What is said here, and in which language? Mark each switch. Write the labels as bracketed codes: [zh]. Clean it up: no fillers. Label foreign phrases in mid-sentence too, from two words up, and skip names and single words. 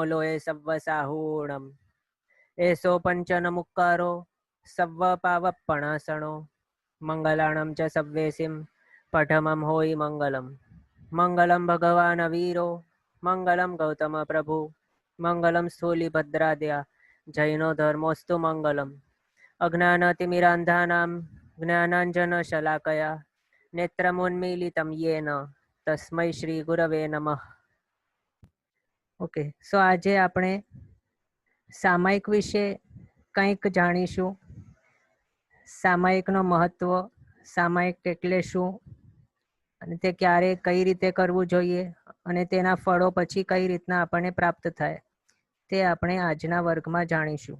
[pra] लोये सव्वसाहूणं एसो पंचनमुक्कारो सव्वपावप्पणासणो मंगलाणं च सव्वेसिं पठमं होई मंगलम [sa] मंगलम भगवान वीरो मंगलम गौतम प्रभु मंगलम स्थूलिभद्राद्या जैनो धर्मोस्तु मंगलम अज्ञानतिमिरान्धानां ज्ञानाञ्जनशलाकया नेत्रमुन्मीलितं येन तस्मै श्री गुरवे नमः। [gu] ઓકે, સો આજે આપણે સામાયિક વિશે કંઈક જાણીશું. સામાયિકનો મહત્વ, સામાયિક એટલે શું અને તે ક્યારે કઈ રીતે કરવું જોઈએ અને તેના ફળો પછી કઈ રીતના આપણને પ્રાપ્ત થાય તે આપણે આજના વર્ગમાં જાણીશું.